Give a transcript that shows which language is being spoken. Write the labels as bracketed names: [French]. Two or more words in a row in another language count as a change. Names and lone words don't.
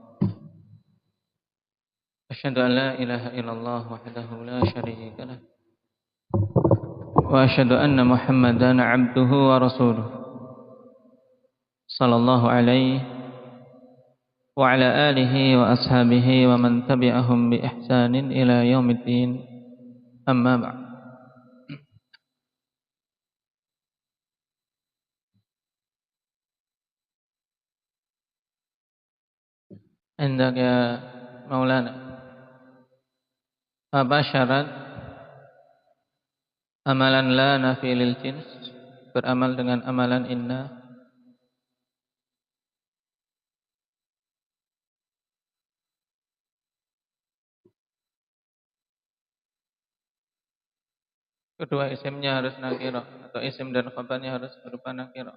[Arabic] أشهد أن لا إله إلا الله وحده لا شريك له وأشهد أن محمدا عبده ورسوله صلى الله عليه وعلى آله وأصحابه ومن تبعهم بإحسان إلى يوم الدين. أما بعد. [Indonesian] Hendak ya Maulana, apa syarat amalan [Arabic] لا النافية للجنس, [Indonesian] beramal dengan amalan inna? Kedua isimnya harus nakira atau isim dan khabarnya harus berupa nakira.